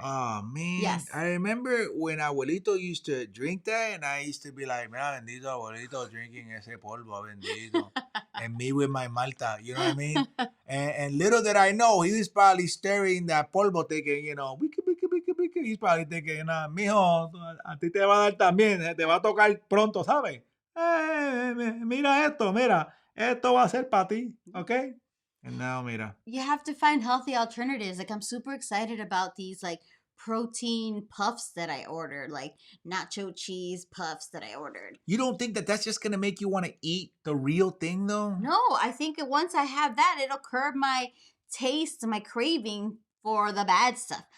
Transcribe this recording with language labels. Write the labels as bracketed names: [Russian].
[English] Oh, man. Yes. I remember when Abuelito used to drink that, and I used to be like, mira, bendito Abuelito drinking [Spanish] ese polvo, [English] bendito. And me with my Malta, you know what I mean? And little did I know, he was probably stirring that polvo thinking, wiki, wiki, wiki, wiki. He's probably thinking, [Spanish] mijo, a ti te va a dar también, te va a tocar pronto, ¿sabes? Mira esto, mira, esto va a ser para ti, ¿ok? [English] And now, mira. You have to find healthy alternatives. Like, I'm super excited about these, like, protein puffs that I ordered, like nacho cheese puffs that I ordered. You don't think that that's just going to make you want to eat the real thing, though? No, I think once I have that, it'll curb my taste, my craving for the bad stuff.